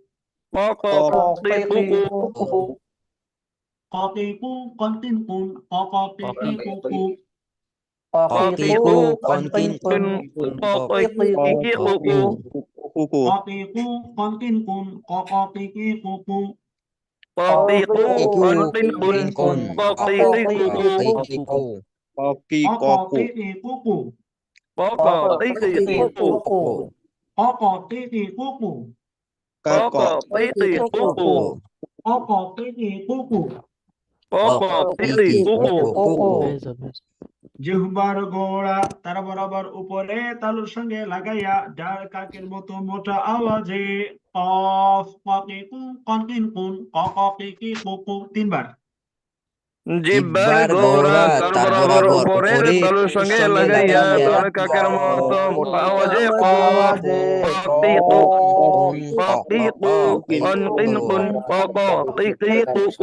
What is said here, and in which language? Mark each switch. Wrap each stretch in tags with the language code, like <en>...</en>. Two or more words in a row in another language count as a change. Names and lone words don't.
<bn>ককিকিকুকু ককিকু কন্টিনকুন ককিকিকুকু ককিকু, কনকিনকুন, ককিকিকুকু ককিকু কন্টিনকুন ককিকিকুকু Pakiku Iku kontinpun. kun Pakikuku. Pakiku Koko tiki kuku. Pakatikuku. Koko tiki kuku. Pakatikuku. Koko tiki kuku. Pakatikuku. ভেজা ভেজা জিহ্বার গোড়া তার বরাবর উপরে তালুর সঙ্গে লাগাইয়া ডার কাকের মতো মোটা আওয়াজে কফ ককিকু কনকিন কুন ককিকি কুকু 3 বার। জিহ্বার গোড়া তার বরাবর উপরের তালুর সঙ্গে লাগাইয়া তার কাকের মতো মোটা আওয়াজে কফ পাকিকু পাকিকু কনকিনকুন পাকিকিকুকু।</bn>